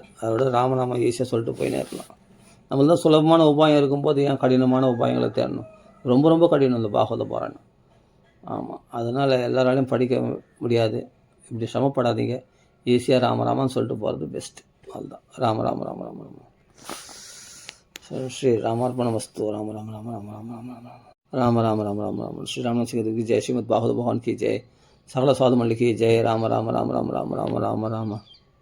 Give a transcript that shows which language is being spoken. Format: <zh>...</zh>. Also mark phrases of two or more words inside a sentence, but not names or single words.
<ta>அதோட ராமநாமம் ஈஸியாக சொல்லிட்டு போயினே இருக்கலாம். நம்மள தான் சுலபமான உபாயம் இருக்கும்போது ஏன் கடினமான உபாயங்களை தேடணும்? ரொம்ப ரொம்ப கடினம் இந்த பாகவத பாராயணம். ஆமாம், அதனால் எல்லாராலையும் படிக்க முடியாது. இப்படி சிரமப்படாதீங்க. ஈஸியாக ராமராமான்னு சொல்லிட்டு போகிறது பெஸ்ட்டு. அதுதான். ராம ராம ராம ராம ராம ஸ்ரீ ராமார்ப்பண வஸ்து.</ta> <hi>ராம ராம ராம ராம ராம ராம ராம ராம ராம ராம ராம ராம ஸ்ரீ ராமநாथ सिंह की जय, श्रीमद् भागवत भगवान की जय, सकल साधु मंडली की जय. राम राम राम राम राम राम राम राम</hi>